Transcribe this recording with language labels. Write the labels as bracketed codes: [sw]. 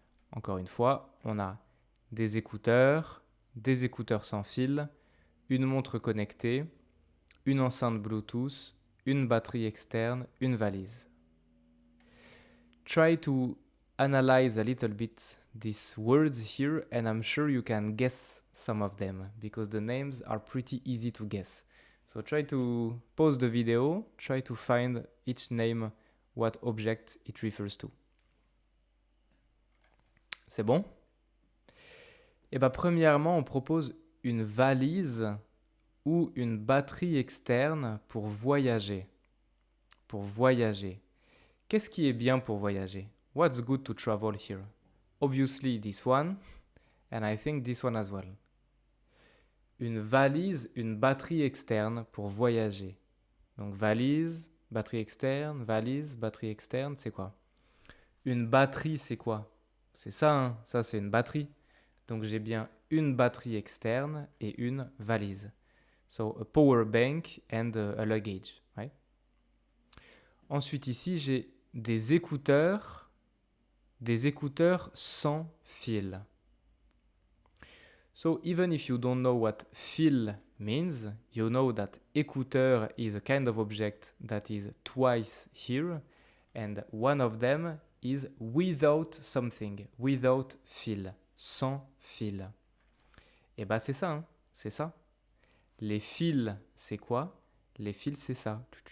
[fr] Encore une fois, on a des écouteurs sans fil, une montre connectée, une enceinte Bluetooth, une batterie externe, une valise. [en] Try to analyze a little bit these words here, and I'm sure you can guess some of them because the names are pretty easy to guess. So try to pause the video, try to find each name, what object it refers to. [fr] C'est bon? Eh bien, premièrement, on propose une valise ou une batterie externe pour voyager. Pour voyager. Qu'est-ce qui est bien pour voyager? [en] What's good to travel here? Obviously this one, and I think this one as well. [fr] Une valise, une batterie externe pour voyager. Donc valise, batterie externe, c'est quoi? Une batterie, c'est quoi? C'est ça, hein? Ça c'est une batterie. Donc j'ai bien une batterie externe et une valise. [en] So a power bank and a luggage, right? [fr] Ensuite ici j'ai des écouteurs sans fil. [en] So even if you don't know what fil means, you know that écouteur is a kind of object that is twice here, and one of them is without something, without fil, [fr] sans fil. Et bah c'est ça, hein, c'est ça. Les fils, c'est quoi? Les fils, c'est ça.